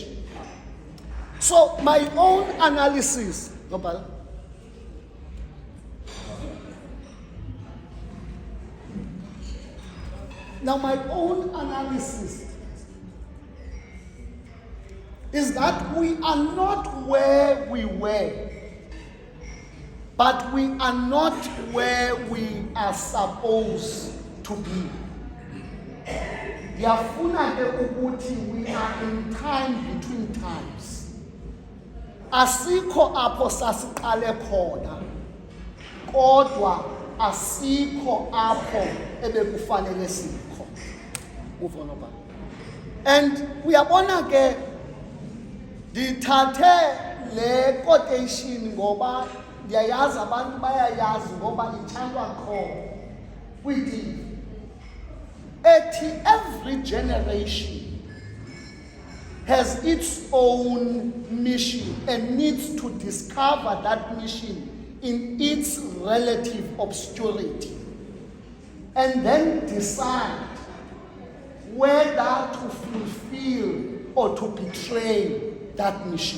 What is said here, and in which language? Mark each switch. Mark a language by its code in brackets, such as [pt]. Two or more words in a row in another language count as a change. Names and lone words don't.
[en] So my own analysis, now my own analysis is that we are not where we were, but we are not where we are supposed to be. [xh] Yafuna ke ukuthi [en] we are in time between times. [xh] Asikho apho sasiqale khona, kodwa asikho apho ebekufanele sikho. [en] Move on over. And [xh] uyabona ke ndithathe le quotation ngoba ndiyayazi abantu bayayazi ngoba ithandwa kho kwithi [en] ethi every generation has its own mission and needs to discover that mission in its relative obscurity and then decide whether to fulfill or to betray that mission.